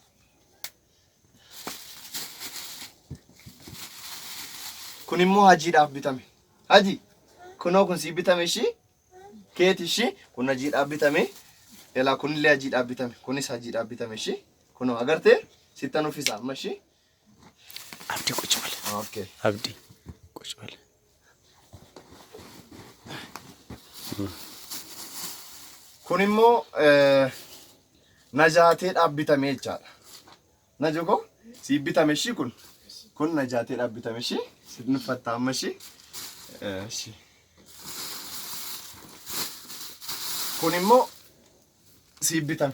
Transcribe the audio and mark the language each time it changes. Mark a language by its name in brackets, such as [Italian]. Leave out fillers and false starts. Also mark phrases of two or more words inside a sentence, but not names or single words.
[Oromo] Kun immoo hajiidhaaf bitame. Haji kun sii bitame shi. Keeti shi kun hajiidhaaf bitame. Elaa kunillee hajiidhaaf bitame. Kunis hajiidhaaf bitame shi. Kun agartee sittan uffisa amma shi. [Amharic] Abdi ቁጭ በል Okay. አብዲ ቁጭ በል [Oromo] Kun immoo najaateedhaaf bitame jechaadha. Najoko sii bitame shi kun. Kun najaateedhaaf bitame shi. Sin uffatta amma shi. Kun immoo sii bitame.